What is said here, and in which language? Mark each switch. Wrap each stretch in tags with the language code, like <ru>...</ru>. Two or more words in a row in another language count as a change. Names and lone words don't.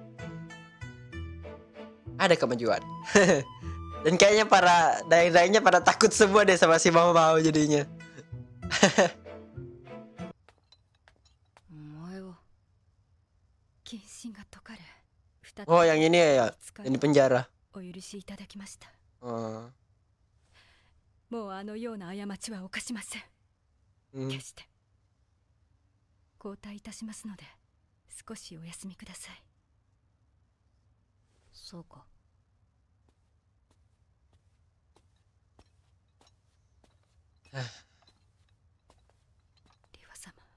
<id>Ada kemajuan. Dan kayaknya para daeng-daengnya pada takut semua deh sama si mau jadinya. Oh, yang ini ya, yang di penjara.</id> <ja>もうあのような過ちは犯しません。決して。交代いたしますので、少しお休みください。そうか。リファ様。</ja>